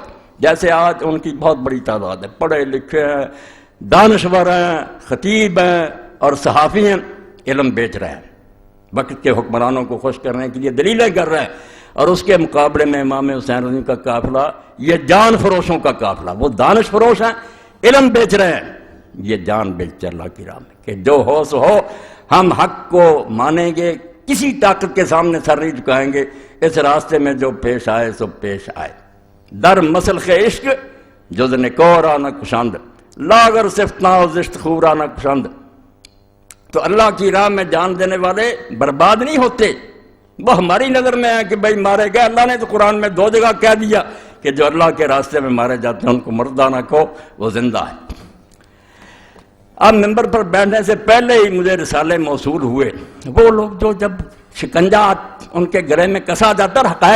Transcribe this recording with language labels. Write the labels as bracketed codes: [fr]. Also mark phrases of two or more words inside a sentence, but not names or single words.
[ur] جیسے آج ان کی بہت بڑی تعداد ہے، پڑھے لکھے ہیں، دانشور ہیں، خطیب ہیں اور صحافی ہیں، علم بیچ رہے ہیں، وقت کے حکمرانوں کو خوش کرنے کے لیے دلیلیں کر رہے ہیں، اور اس کے مقابلے میں امام حسین رضی کا قافلہ یہ جان فروشوں کا قافلہ، وہ دانش فروش ہیں، علم بیچ رہے ہیں، یہ جان بیچ اللہ کی راہ میں کہ جو ہو سو ہو، ہم حق کو مانیں گے، کسی طاقت کے سامنے سر نہیں جھکائیں گے، اس راستے میں جو پیش آئے سو پیش آئے۔ [fa] در مسلخ عشق جز نکورانہ کشند، لاگر صفتنا و زشت خورانہ کشند۔ [ur] تو اللہ کی راہ میں جان دینے والے برباد نہیں ہوتے، وہ ہماری نظر میں ہے کہ بھئی مارے گئے۔ اللہ نے تو قرآن میں 2 جگہ کہہ دیا کہ جو اللہ کے راستے میں مارے جاتے ہیں ان کو مردہ نہ کہو، وہ زندہ ہے۔ اب ممبر پر بیٹھنے سے پہلے ہی مجھے رسالے موصول ہوئے، وہ لوگ جو جب شکنجہ ان کے گلے میں کسا جاتا اور حقائق